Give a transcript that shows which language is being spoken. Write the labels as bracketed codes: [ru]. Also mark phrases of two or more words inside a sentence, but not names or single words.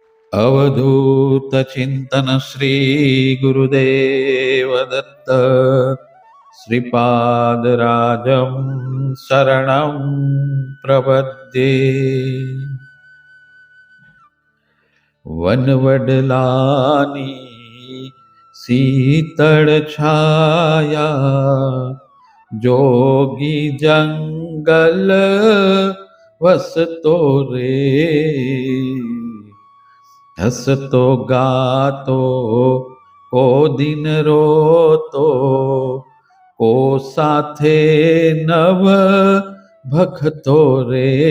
[sa] अवधूत चिंतन श्री गुरुदेव दत्त श्रीपाद राजं शरणं प्रपद्ये। [gu] વનવડલાની શીતળ છાયા, જોગી જંગલ વસતો રે। હસતો ગાતો કો દિન રોતો, કો સાથે નવ ભખતો રે।